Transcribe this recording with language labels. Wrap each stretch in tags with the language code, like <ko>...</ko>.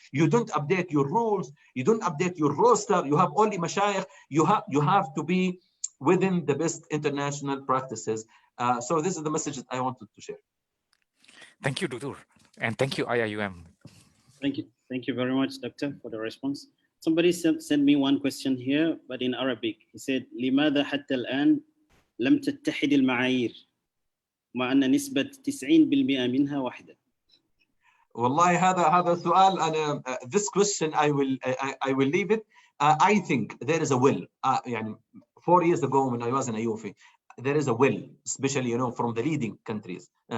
<en>You don't update your rules, you don't update your roster, you have only mashayikh, you have to be within the best international practices. So this is the message that I wanted to share. Thank you, Doctor, and thank you, IIUM. Thank you very much, Doctor, for the response. Somebody sent me one question here, but in Arabic. He said,</en> <ar>لماذا حتى الآن لم تتحد المعايير مع أن نسبة 90% منها واحدة؟ والله هذا سؤال أنا</ar> <en>this question I will leave it. I think there is a will. يعني 4 years ago when I was in IOFI, there is a will, especially from the leading countries.</en>